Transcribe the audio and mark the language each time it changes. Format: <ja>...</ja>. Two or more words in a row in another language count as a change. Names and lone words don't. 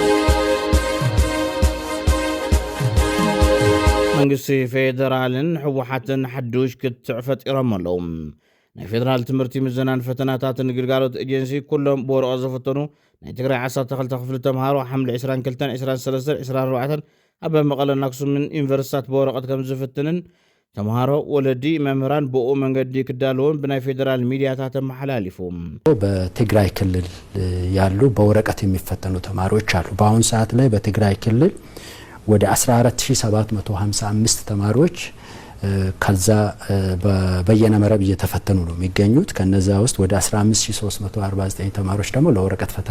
<ti>መንግስቲ ፌደራልን ሕወሓትን ሓዱሽ ክትዕ ፈጢሮም ኣለዉ ናይ ፌደራል ትምህርቲ ምዘናን ፈተናታትን ግልጋሎት ኤጀንሲ ኩሎም ብወረቐት ዝፍተኑ ናይ ትግራይ 12 ክፍሊ ተምሃሮ ሓምለ 22 23 24 ኣብ መቐለን ኣክሱምን ዩኒቨርሲታት በወረቐት ከም ዝፍትንን ተምሃሮ ወለዲ መምህራን ብኡ መንገዲ ክዳልውን በናይ ፌደራል ሚዲያታት ተመሓላሊፉ</ti> <am>በትግራይ ክልል ያሉ በወረቀት የሚፈተኑ ተማሪዎች አሉ በአሁን ሰዓት ላይ በትግራይ ክልል ወደ 14755 ተማሪዎች ከዛ በየነ መረብ እየተፈተኑ ነው የሚገኙት ከነዛ ውስጥ ወደ 15349 ተማሪዎች ደግሞ ለወረቀት ፈተና</am>